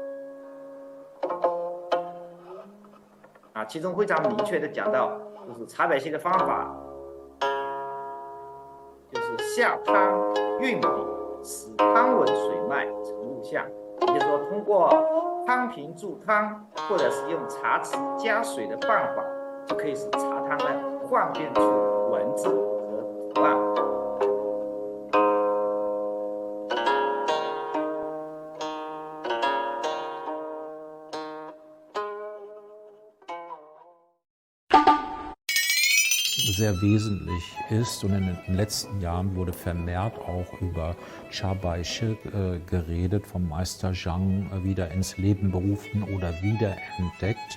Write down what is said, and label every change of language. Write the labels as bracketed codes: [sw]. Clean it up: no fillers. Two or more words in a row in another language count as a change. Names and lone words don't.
[zh] 啊，其中非常明确的讲到，就是茶百戏的方法，就是下汤运笔，使汤纹水脉成物象，也就是说，通过汤瓶注汤，或者是用茶匙加水的办法，就可以使茶汤呢幻变出文字和图案。 [de] sehr wesentlich ist. Und in den letzten Jahren wurde vermehrt auch über Cha-Bai-Shi geredet, vom Meister Zhang wieder ins Leben berufen oder wiederentdeckt.